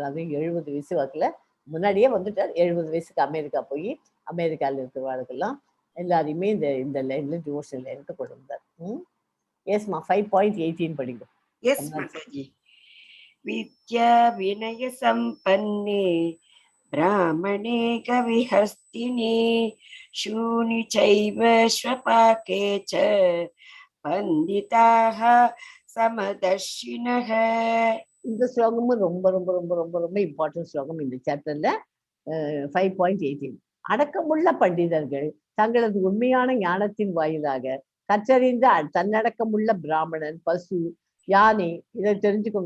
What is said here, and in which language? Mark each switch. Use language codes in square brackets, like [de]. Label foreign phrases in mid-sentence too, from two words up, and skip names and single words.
[ta] அதுவும் 70 வயசு வாக்கில் முன்னாடியே வந்துட்டார். 70 வயசுக்கு அமெரிக்கா போய் அமெரிக்காவில் இருக்கிறவர்களுக்கெல்லாம் எல்லாரையுமே இந்த லைன்ல [en] devotional line [ta] கொண்டு வந்தார். எஸ்மா 5.18 படிங்க. [sa] எஸ் மாதாஜி. विद्या विनय सम्पन्ने ब्राह्मणे कविहस्तिनि शूनि चैव श्वपाके च पंडिताः समदर्शिनः. [ta] இந்த ஸ்லோகமும் ரொம்ப ரொம்ப ரொம்ப ரொம்ப ரொம்ப இம்பார்ட்டன்ட் ஸ்லோகம் இந்த சாப்டர்ல. 5.18 அடக்கமுள்ள பண்டிதர்கள் தங்களது உண்மையான ஞானத்தின் வாயிலாக கற்றறிந்த தன்னடக்கமுள்ள பிராமணன், பசு, யானை, இதை தெரிஞ்சுக்கோங்க.